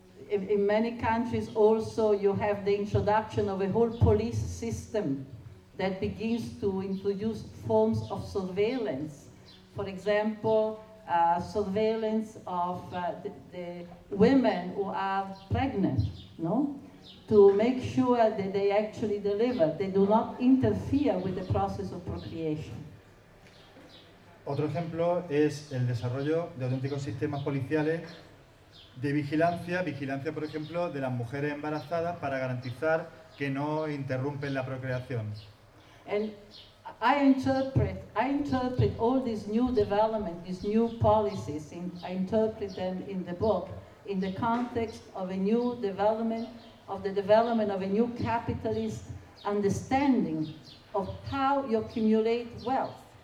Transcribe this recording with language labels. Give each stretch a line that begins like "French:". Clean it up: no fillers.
English: In many countries also you have the introduction of a whole police system that begins to introduce forms of surveillance. For example, surveillance of the women who are pregnant, no? To make sure that they actually deliver, they do not interfere with the process of procreation.
Spanish: Otro ejemplo es el desarrollo de auténticos sistemas policiales de vigilancia, por ejemplo, de las mujeres embarazadas para garantizar que no interrumpen la procreación.
English: And I interpret all these new developments, these new policies, I interpret them in the book, in the context of a new development, of the development of a new capitalist understanding of how you accumulate wealth,